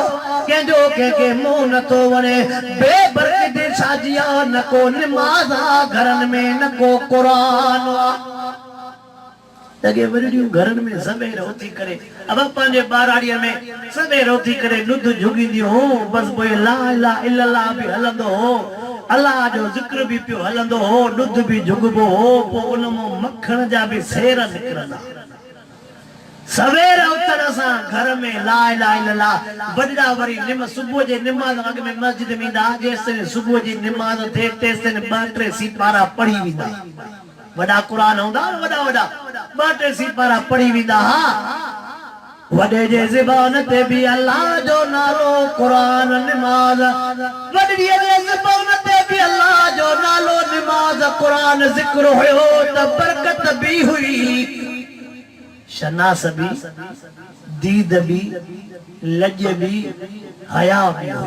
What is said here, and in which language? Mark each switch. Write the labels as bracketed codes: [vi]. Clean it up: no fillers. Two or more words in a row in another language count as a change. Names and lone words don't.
[sd] कंहिंजो कंहिंखे मुंहुं नथो वणे, बेबरकती छाजी आहे? न को निमाज़ आहे घरनि में, न को क़ुरान आहे। अॻे वॾियूं घरनि में सवेर उथी करे अब पंहिंजे ॿाराड़ीअ में सवेर उथी करे ॾुध झुॻींदियूं हो, बसि पोइ [ar] لا إله إلا الله [sd] बि हलंदो हो, अलाह जो ज़िक्र बि पियो हलंदो हो, ॾुध बि झुॻिबो हो, पोइ उन मां मखण जा बि सेर निकिरंदा। सवेर उथण सां घर में [ar] لا إله إلا الله. [sd] वॾा वरी सुबुह जे निमाज़ अॻ में मस्जिद में ईंदा, जेसिताईं सुबुह जी निमाज़ थिए तेसिताईं 2-3 सिपारा पढ़ी वेंदा। वॾा क़ुरान हूंदा, वॾा 2-3 सिपारा पढ़ी वेंदा। हा, वॾे जे ज़बान ते बि अल्लाह जो नालो क़ुरान निमाज़, वॾीअ जे ज़बान ते बि अल्लाह जो नालो निमाज़ क़ुरान ज़िक्र हुयो त बरकत बि हुई, शनास बि, दीद बि, लज बि, हया बि हुयो।